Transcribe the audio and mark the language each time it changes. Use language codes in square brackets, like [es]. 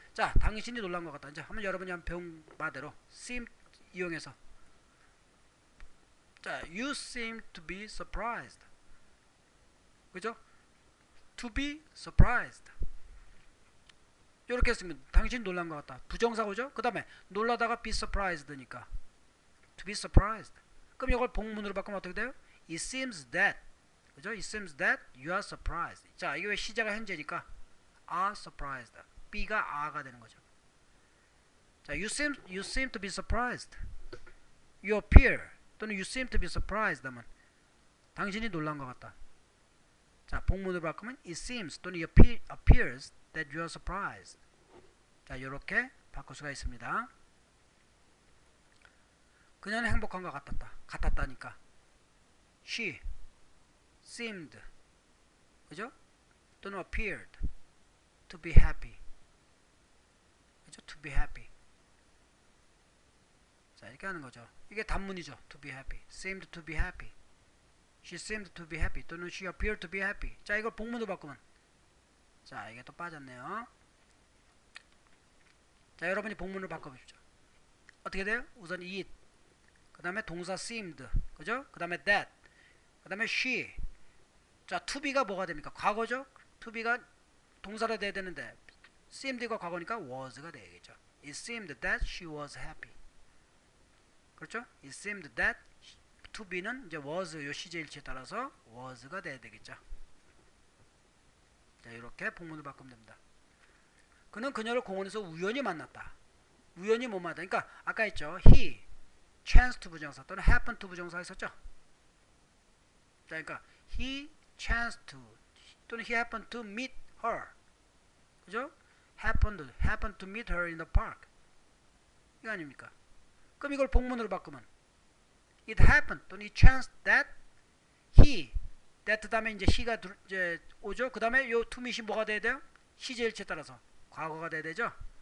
[ko] 자, 당신이 놀란 것 같다. 이제 한번 여러분이 한번 배운 바대로 seem 이용해서 자, [en] you seem to be surprised. 그죠? to be surprised. [ko] 이렇게 했으면 당신 놀란 것 같다. 부정사고죠? 그 다음에 놀라다가 be surprised니까 to be surprised. 그럼 이걸 복문으로 바꾸면 어떻게 돼요? [en] It seems that. 그죠? It seems that you are surprised. [ko] 자, 이게 왜 시제가 현재니까 are surprised. B가 are가 되는 거죠. [en] 자, you seem to be surprised. You appear 또는 you seem to be surprised [ko] 하면 당신이 놀란 것 같다. 자, 복문으로 바꾸면 [en] it seems 또는 it appears that you are surprised. [ko] 자, 이렇게 바꿀 수가 있습니다. 그녀는 행복한 것 같았다니까. [en] She seemed, 그죠? 또는 appeared to be happy. 그죠? To be happy. [ko] 자, 이렇게 하는 거죠. 이게 단문이죠. [en] To be happy. Seemed to be happy. She seemed to be happy. 또는 she appeared to be happy. [ko] 자, 이걸 복문으로 바꾸면 자, 이게 또 빠졌네요. 자, 여러분이 복문으로 바꿔보십시오. 어떻게 돼요? 우선 it, 그 다음에 동사 seemed, 그죠? 그 다음에 that, 그 다음에 she. 자, to be가 뭐가 됩니까? 과거죠? to be가 동사로 돼야 되는데 seemed가 과거니까 was가 되겠죠. [en] It seemed that she was happy. [ko] 그렇죠? It seemed that to be는 이제 was 요 시제일치에 따라서 was가 돼야 되겠죠. 자, 이렇게 복문을 바꾸면 됩니다. 그는 그녀를 공원에서 우연히 만났다. 우연히 못 만났다. 그러니까 아까 했죠. he, chance to 부정사 또는 happen to 부정사 했었죠. 자, 그러니까 [en] he chanced to 또는 he happened to meet her. [ko] 그죠? [en] happened to meet her in the park. [ko] 이거 아닙니까? 그럼 이걸 복문으로 바꾸면 it happened 또는 [en] it chanced that he, [ko] that 다음에 이제 he가 이제 오죠. 그 다음에 요 to meet이 뭐가 돼야 돼요? 시제일치에 따라서 과거가 돼야 되죠.